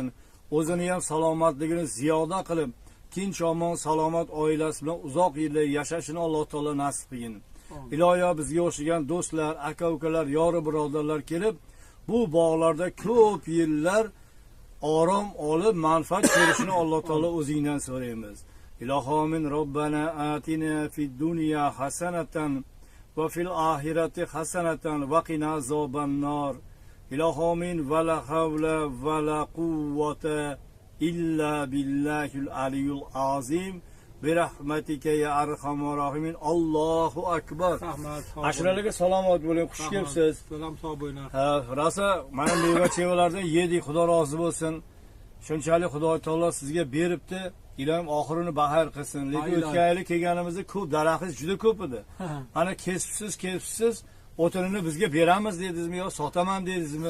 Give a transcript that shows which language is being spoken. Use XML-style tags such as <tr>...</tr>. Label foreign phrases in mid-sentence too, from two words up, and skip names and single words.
<uz>O'zini ham salomatligini ziyoda qilib, tinch omon salomat oilasi bilan uzoq yillar yashashini Alloh taolo nasib qilgin. Iloyo bizga o'xshagan do'stlar, aka-ukalar, yori birodarlar kelib, bu bog'larda ko'p yillar orom olib manfaat ko'rishini Alloh taolo o'zingdan so'raymiz.</uz> <ar>Ilohomin ربنا آتنا في الدنيا حسنة وفي الآخرة حسنة وقنا عذاب النار. Ilohomin ولا حول ولا قوة إلا بالله العلي العظيم برحمتك يا أرحم الراحمين. الله أكبر.</ar> <uz>Ashraliga salomat bo'ling, xush kelibsiz. Salom sog' bo'linglar. Ha, rosa mana meva chevalardan yedik, Xudo rozi bo'lsin. Shunchalik Xudo taolo sizga beribdi, ilohim oxirini bahar qilsin. Lekin o'tgan yili kelganimizda ko'p daraxtingiz juda ko'p edi. Ana kesibsiz, o'tinini bizga beramiz dedingizmi yo sotaman dedingizmi?</uz>